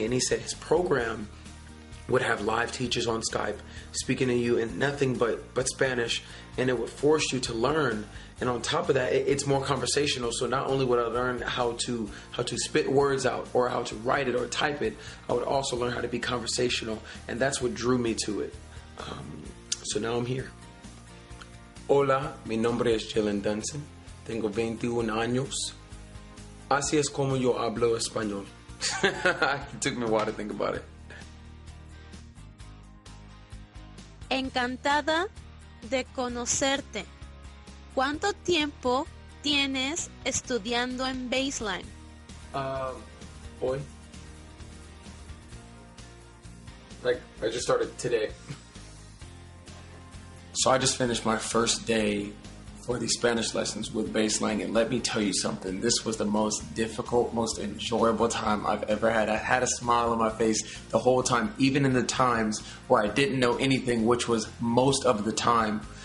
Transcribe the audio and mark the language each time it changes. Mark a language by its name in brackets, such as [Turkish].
[English] And he said his program would have live teachers on Skype speaking to you in nothing but Spanish, and it would force you to learn. And on top of that, it's more conversational. So not only would I learn how to spit words out, or how to write it or type it, I would also learn how to be conversational, and that's what drew me to it. So now I'm here. [Spanish] Hola, mi nombre es Jaylin Dunson. Tengo 21 años. Así es como yo hablo español. [English] It took me a while to think about it. [Spanish] Encantada de conocerte. ¿Cuánto tiempo tienes estudiando en Baseline? Hoy. [English] Like, I just started today. So I just finished my first day for the Spanish lessons with Baseline, and let me tell you something. This was the most difficult, most enjoyable time I've ever had. I had a smile on my face the whole time, even in the times where I didn't know anything, which was most of the time.